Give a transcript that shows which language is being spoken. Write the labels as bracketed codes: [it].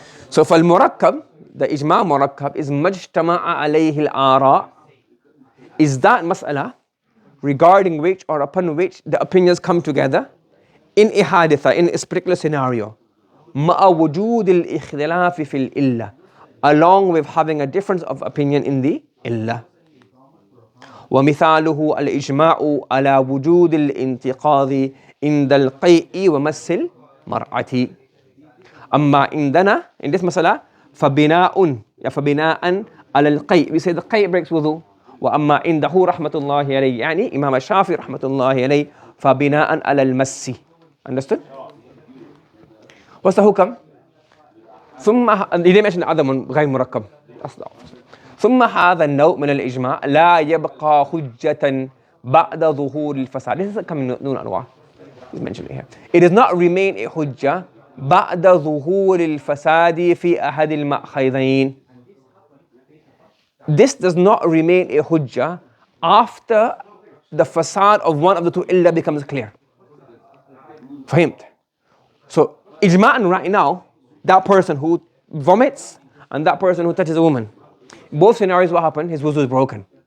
[en] So for al-murakkab, the ijma' murakkab is [ar] majtama'a alayhi al-ara, [en] is that mas'ala regarding which or upon which the opinions come together in a haditha, in a particular scenario, [ar] ma'a wujud al-ikhtilaf fil illa, [en] along with having a difference of opinion in the illa. [ar] ومثاله الإجماع على وجود الانتقاض عند القيء ومس المرأة. أما عندنا [en] in this [ar] مسألة فبناء على القيء, [en] we say the [ar] قيء [en] breaks wudu. [ar] وأما عنده رحمة الله عليه, يعني إمام الشافعي رحمة الله عليه, فبناء على المس. [en] Understood? What's the hukam? ثم he didn't mention the other one, [ar] غير مركب. ثم هذا النوع من الإجماع لا يبقى حجة بعد ظهور الفساد. [en] This is coming نون أنواع. He's mentioning here. It does not remain a [ar] حجة بعد ظهور الفساد في أحد المأخذين. [en] This does not remain a hujjah after the fasad of one of the two illa becomes clear. Fahimt? So, ijma'an right now, that person who vomits and that person who touches a woman, both scenarios what happened, his wuzu is broken.